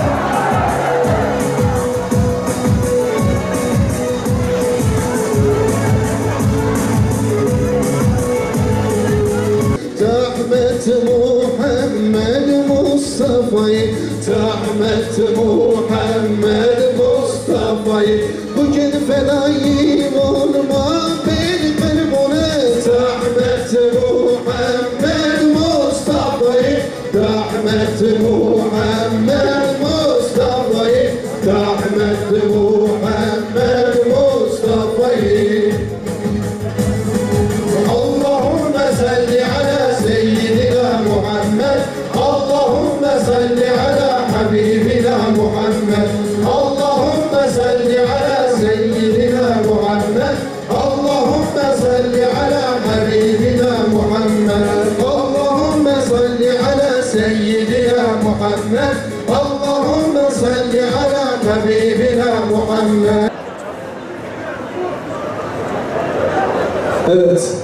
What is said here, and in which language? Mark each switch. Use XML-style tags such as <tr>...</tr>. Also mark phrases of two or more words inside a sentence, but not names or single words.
<tr>Rahmet Muhammed Mustafa'yı, rahmet Muhammed Mustafa'yı, bugün fedayım olma benim buna. Rahmet Muhammed Mustafa'yı, rahmet Muhammed Mustafa'yı, rahmet Muhammed Mustafa'yı.</tr> <ar>اللهم صل على سيدنا محمد، اللهم صل على حبيبنا محمد، اللهم صل على سيدنا محمد، اللهم صل على حبيبنا محمد، اللهم صل على سيدنا محمد، اللهم صل على حبيبنا محمد.</ar> <tr>Evet.</tr>